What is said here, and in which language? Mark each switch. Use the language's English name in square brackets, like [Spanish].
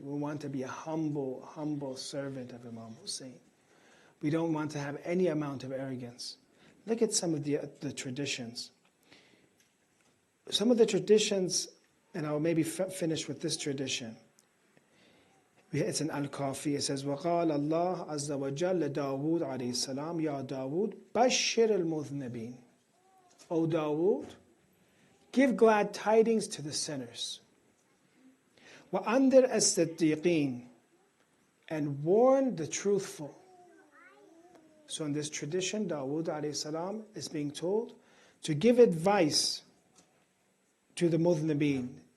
[English] We want to be a humble servant of Imam Hussein. We don't want to have any amount of arrogance. Look at some of the traditions. Some of the traditions, and I'll maybe finish with this tradition. It's in Al-Kafi. It says, [Arabic] وَقَالَ اللَّهُ عَزَّ وَجَلَّ لَدَاوُودَ عَلَيْهِ السَّلَامِ يَا دَاوُودَ بَشِّرِ الْمُذْنِبِينَ. [English] O Dawood, give glad tidings to the sinners. [Arabic] وَأَنذِرْ الصِّدِّيقِينَ, [English] and warn the truthful. So in this tradition, Dawood alayhi salam is being told to give advice to the mudhnibeen.